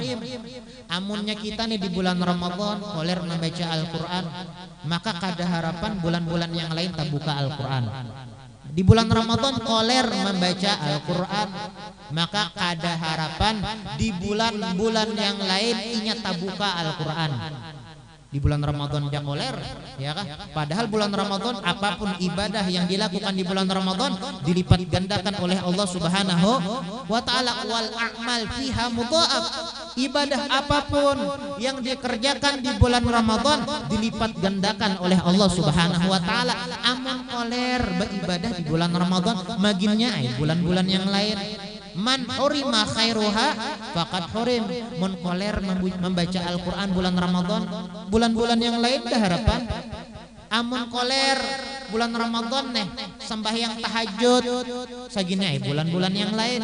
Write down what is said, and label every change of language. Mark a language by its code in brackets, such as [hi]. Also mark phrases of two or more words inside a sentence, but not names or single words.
[bjn] Amunnya kita nih di bulan Ramadan koler membaca Al-Qur'an, maka kada harapan bulan-bulan yang lain tak buka Al-Qur'an. Di bulan Ramadan koler membaca Al-Qur'an, maka kada harapan di bulan-bulan yang lain inya tak buka Al-Qur'an. Di bulan Ramadan dia koler, ya kan? [id] Padahal bulan Ramadan apapun ibadah yang dilakukan di bulan Ramadan dilipat gandakan oleh Allah [ar] سبحانه وتعالى. والأعمال فيها مضاعفة. [id] Ibadah apapun yang dikerjakan di bulan Ramadan dilipat gandakan oleh Allah [ar] سبحانه وتعالى. [bjn] Amun koler beribadah di bulan Ramadan, maginnya bulan-bulan yang lain. [ar] من حرم خيرها فقد حرم. [bjn] Mun koler membaca Al-Qur'an bulan Ramadan, bulan-bulan yang lain dah harapan. Amun koler bulan Ramadan sembahyang tahajud sagini bulan-bulan yang lain.